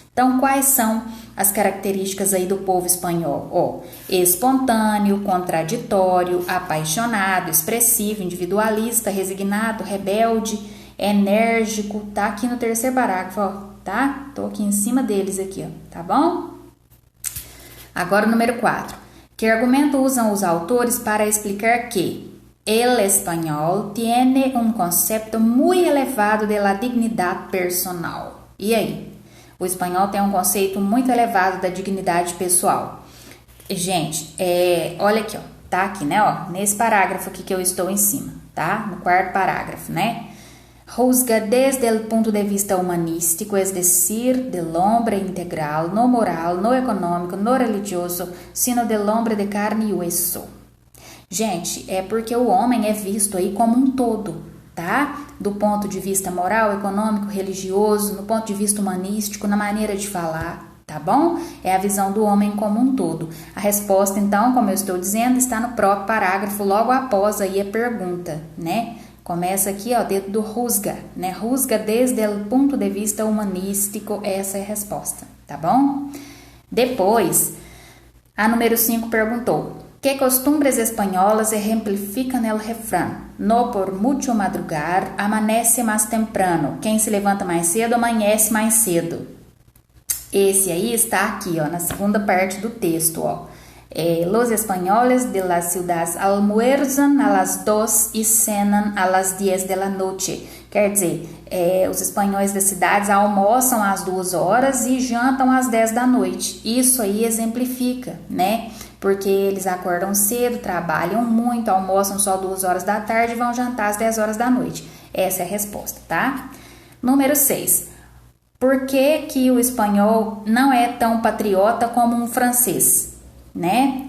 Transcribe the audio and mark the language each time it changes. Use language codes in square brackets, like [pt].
[pt] Então, quais são as características aí do povo espanhol? Espontâneo, contraditório, apaixonado, expressivo, individualista, resignado, rebelde, enérgico. Tá aqui no terceiro parágrafo, ó. Tá? Tô aqui em cima deles aqui, ó, tá bom? Agora o número 4. Que argumento usam os autores para explicar que [es] el español tiene un concepto muy elevado de la dignidad personal? [pt] E aí? O espanhol tem um conceito muito elevado da dignidade pessoal. Gente, olha aqui, ó, tá aqui, né, ó, nesse parágrafo aqui que eu estou em cima, tá? No quarto parágrafo, né? [es] Juzga desde el punto de vista humanístico, es decir, del hombre integral, no moral, no econômico, no religioso, sino del hombre de carne y hueso. [pt] Gente, é porque o homem é visto aí como um todo, tá? Do ponto de vista moral, econômico, religioso, no ponto de vista humanístico, na maneira de falar, tá bom? É a visão do homem como um todo. A resposta, então, como eu estou dizendo, está no próprio parágrafo, logo após aí a pergunta, né? Começa aqui, ó, dentro do juzga, né? Juzga desde o ponto de vista humanístico, essa é a resposta, tá bom? Depois, a número 5 perguntou: [es] que costumbres espanholas ejemplifican el refrán? No por mucho madrugar, amanece más temprano. [pt] Quem se levanta mais cedo, amanhece mais cedo. Esse aí está aqui, ó, na segunda parte do texto, ó. [es] Los españoles de las ciudades almuerzan a las 2 y cenan a las 10 de la noche. [pt] Quer dizer, os espanhóis das cidades almoçam às 2 horas e jantam às 10 da noite. Isso aí exemplifica, né? Porque eles acordam cedo, trabalham muito, almoçam só 2 horas da tarde e vão jantar às 10 horas da noite. Essa é a resposta, tá? Número 6. Por que que o espanhol não é tão patriota como um francês? Né?